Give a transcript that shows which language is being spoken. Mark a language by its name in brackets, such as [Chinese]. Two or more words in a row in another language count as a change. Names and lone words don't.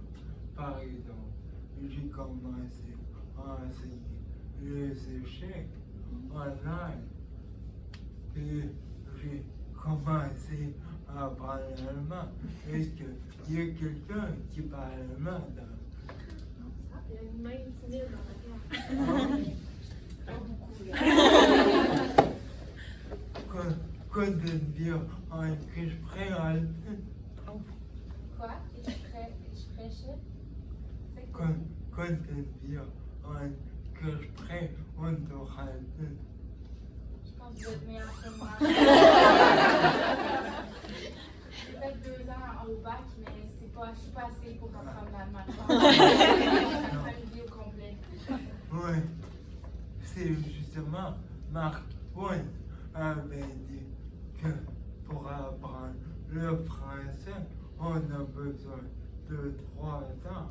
[French] Par exemple, j'ai commencé à enseigner les échecs en ligne. Puis j'ai commencé à apprendre l'allemand. Est-ce qu'il y a quelqu'un qui parle allemand dans... Il y a une main timide dans la classe. [German] Könnten wir ein Gespräch halten? Quoi? Ich spreche? Könnten wir ein Gespräch unterhalten? [French] Je pense que vous êtes meilleur que moi. J'ai fait 2 ans au bac, mais je suis pas assez pour apprendre l'allemand. Ça prend une vie au complet. Oui, c'est justement Marc Twain avait dit que pour apprendre le français, on a besoin de 3 ans.